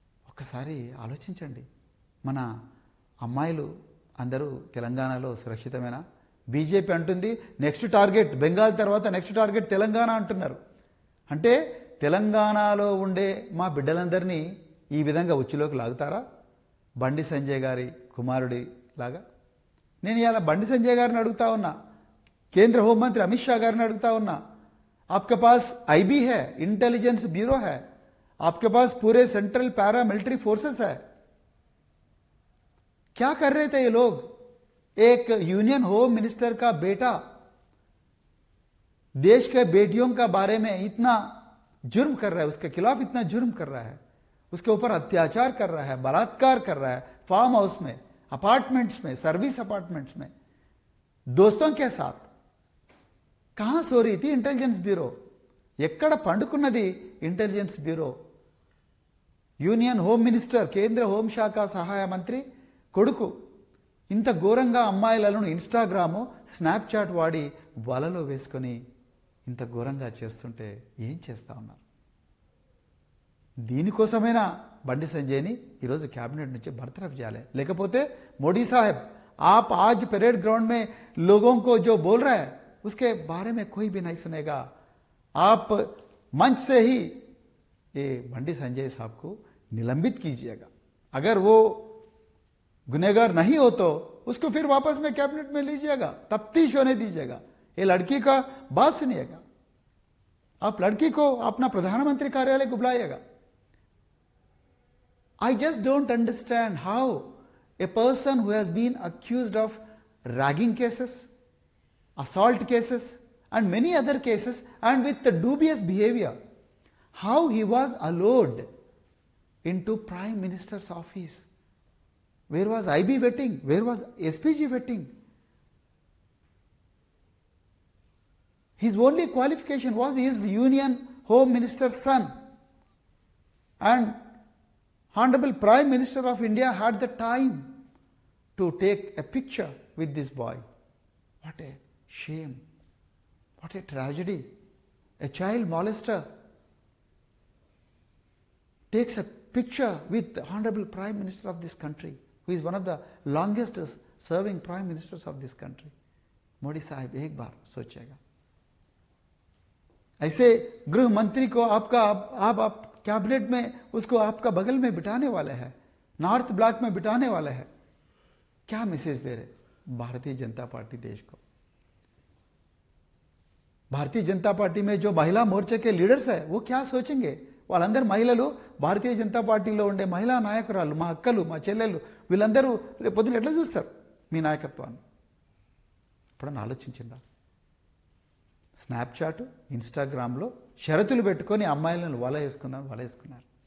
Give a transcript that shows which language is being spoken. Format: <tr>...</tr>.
<te>ఒక్కసారి ఆలోచించండి, మన అమ్మాయిలు అందరూ తెలంగాణలో సురక్షితమేనా? బీజేపీ అంటుంది నెక్స్ట్ టార్గెట్ బెంగాల్ తర్వాత నెక్స్ట్ టార్గెట్ తెలంగాణ అంటున్నారు. అంటే తెలంగాణలో ఉండే మా బిడ్డలందరినీ ఈ విధంగా ఉచ్చులోకి లాగుతారా? బండి సంజయ్ గారి కుమారుడి లాగా. నేను ఇలా బండి సంజయ్ గారిని అడుగుతా ఉన్నా,</te> <hi>కేంద్ర హోంమంత్రి అమిత్ షా గారిని అడుగుతా ఉన్నా, आपके पास आईबी है, इंटेलिजेंस ब्यूरो है, आपके पास पूरे सेंट्रल पैरा मिलिट्री फोर्सेस है, क्या कर रहे थे ये लोग? एक यूनियन होम मिनिस्टर का बेटा देश के बेटियों का बारे में इतना जुर्म कर रहा है, उसके खिलाफ इतना जुर्म कर रहा है, उसके ऊपर अत्याचार कर रहा है, बलात्कार कर रहा है, फार्म हाउस में, अपार्टमेंट्स में, सर्विस अपार्टमेंट्स में, दोस्तों के साथ. कहां सो रही थी इंटेलिजेंस ब्यूरो?</hi> <te>ఎక్కడ పండుకున్నది intelligence bureau? Union home minister, కేంద్ర హోంశాఖ సహాయ మంత్రి కొడుకు ఇంత ఘోరంగా అమ్మాయిలను ఇన్స్టాగ్రాము, స్నాప్చాట్ వాడి వలలో వేసుకొని ఇంత ఘోరంగా చేస్తుంటే ఏం చేస్తా ఉన్నారు? దీనికోసమైనా బండి సంజయ్ని ఈరోజు క్యాబినెట్ నుంచి బర్తరఫ్ చేయాలి. లేకపోతే</te> <hi>మోడీ సాహెబ్, आप आज परेड ग्राउंड में लोगों को जो बोल रहा है उसके बारे में कोई भी नहीं सुनेगा. आप मंच से ही ये बंडी संजय साहब को निलंबित कीजिएगा. अगर वो गुनहगार नहीं हो तो उसको फिर वापस में कैबिनेट में लीजिएगा, तफ्तीश होने दीजिएगा. ये लड़की का बात सुनिएगा, आप लड़की को अपना प्रधानमंत्री कार्यालय को बुलाइएगा.</hi> <en>I just don't understand how a person who has been accused of ragging cases, assault cases and many other cases and with the dubious behavior, how he was allowed into Prime Minister's office. Where was IB vetting? Where was SPG vetting? His only qualification was his Union Home Minister's son, and Honorable Prime Minister of India had the time to take a picture with this boy. What a shame. What a tragedy. A child molester takes a picture with the Honorable Prime Minister of this country, who is one of the longest serving Prime Ministers of this country.</en> <hi>Modi Sahib, एक बार सोचेगा. ऐसे गृह मंत्री को आप cabinet में उसको आपका बगल में बिठाने वाले हैं, नॉर्थ ब्लॉक में बिठाने वाले हैं. क्या मैसेज दे रहे भारतीय जनता पार्टी देश को? भारतीय जनता पार्टी में जो महिला मोर्चे के लीडर्स है वो क्या सोचेंगे?</hi> <te>వాళ్ళందరూ మహిళలు, భారతీయ జనతా పార్టీలో ఉండే మహిళా నాయకురాలు, మా అక్కలు, మా చెల్లెళ్ళు, వీళ్ళందరూ రేపు పొద్దున ఎట్లా చూస్తారు మీ నాయకత్వాన్ని? ఎప్పుడన్నా ఆలోచించిందా? స్నాప్చాట్, ఇన్స్టాగ్రామ్లో షరతులు పెట్టుకొని అమ్మాయిలను వలేసుకున్నారు.</te>